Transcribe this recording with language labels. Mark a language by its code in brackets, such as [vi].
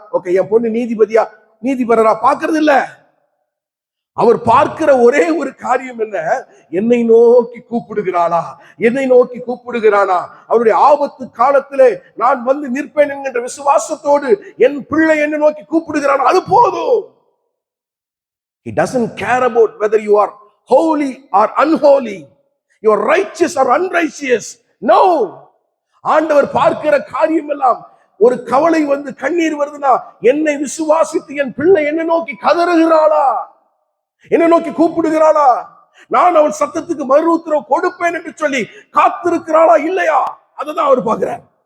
[ta] Okay, என் பொண்ணு நீதிபரரா பாக்குறது இல்ல. அவர் பார்க்கிற ஒரே ஒரு காரியம் என்ன? என்னை நோக்கி கூப்பிடுகிறாளா, என்னை நோக்கி கூப்பிடுகிறானா? அவருடைய ஆபத்து காலத்திலே நான் வந்து நிற்பேன் என்கின்ற விசுவாசத்தோடு என் பிள்ளை என்னை நோக்கி கூப்பிடுகிறானா, அது போதும். [en] He doesn't care about whether you are holy or unholy, you are righteous or unrighteous. No. [ta] ஆண்டவர் பார்க்கிற காரியம் எல்லாம், ஒரு கவலை வந்து கண்ணீர் வருதுன்னா, என்னை விசுவாசித்து என் பிள்ளை என்னை நோக்கி கதறுகிறாளா, என்னை நோக்கி கூப்பிடுகிறாளா, நான் அவள் சத்தத்துக்கு மறு உத்தரவு கொடுப்பேன் என்று சொல்லி காத்திருக்கிறாளா இல்லையா, அததான் அவர் பார்க்கிறார்.